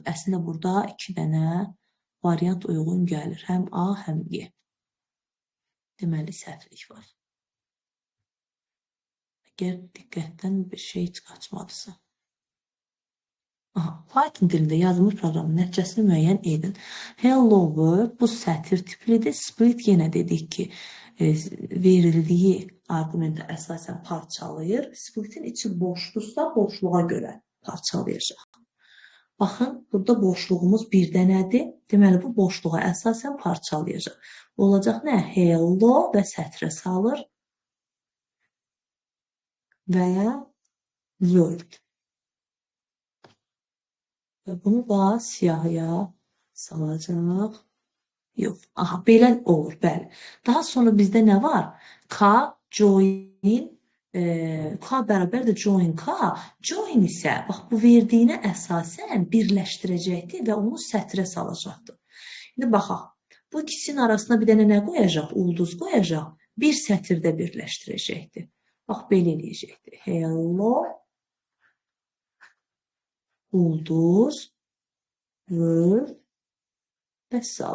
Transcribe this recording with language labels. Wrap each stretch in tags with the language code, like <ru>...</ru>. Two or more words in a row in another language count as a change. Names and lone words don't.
<az>Əslində burada 2 dənə variant uyğun gəlir. Həm A, həm G. Deməli, səhvlik var. Əgər diqqətdən bir şey qaçmadısa. Python dilində yazılmış proqramın nəticəsini müəyyən edin.</az> <en>Hello world</en> <az>bu sətir tiplidir. Split yenə dedik ki, verildiyi arqumenta əsasən parçalayır. Splitin içi boşdursa, boşluğa görə parçalayacaq. Baxın, burada boşluğumuz bir dənədir. Deməli, bu boşluğa əsasən parçalayacaq. Olacaq nə? Hello və sətrə salır və world. Və bunu da siyahıya salacaq. Yox. Aha, belə olur, bəli. Daha sonra bizdə nə var? K, join, K bərabərdir join K. Join isə, bax, bu verdiyinə əsasən birləşdirəcəkdir və onu sətrə salacaqdır. İndi baxaq. Bu ikisinin arasında bir dənə nə qoyacaq? Ulduz qoyacaq. Bir sətirdə birləşdirəcəkdir. Bax, belə eləyəcəkdir. Hello. Ulduz, world və sal.</az>